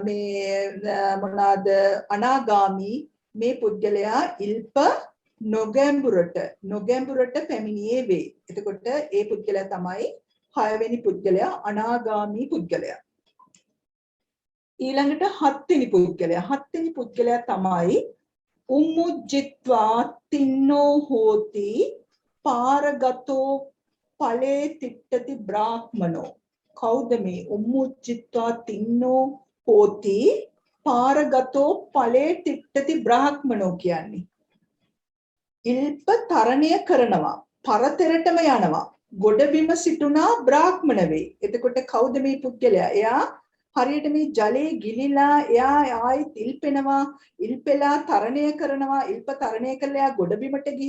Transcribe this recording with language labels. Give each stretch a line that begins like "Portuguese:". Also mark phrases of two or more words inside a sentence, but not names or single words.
Sinhala: මේ මොනවාද අනාගාමී මේ පුද්ගලයා ඉල්ප නොගැඹුරට පැමිණියේ වේ. එතකොට ඒ පුද්ගලයා තමයි හයවෙනි පුද්ගලයා අනාගාමී පුද්ගලයා. ඊළඟට හත්වෙනි පුද්ගලයා. හත්වෙනි පුද්ගලයා තමයි
Pali: උම්මුජ්ජිත්වා තින්නෝ හෝති පාරගතෝ ඵලේ තිට්ඨති බ්‍රාහ්මනෝ.
Sinhala: කවුද මේ
Pali: උම්මුජ්ජිත්වා තින්නෝ හෝති පාරගතෝ ඵලේ තිට්ඨති බ්‍රාහ්මනෝ කියන්නේ?
Sinhala: ඉල්ප තරණය කරනවා, පරතරටම යනවා, ගොඩබිම සිටුනා බ්‍රාහ්මණ වේ. එතකොට කවුද මේ පුද්ගලයා? එයා හරියට මේ ජලයේ ගිලිලා එයා ආයෙත් ඉල්පෙනවා, ඉල්පෙලා තරණය කරනවා, ඉල්ප තරණය කරලා එයා ගොඩබිමට ගිහි.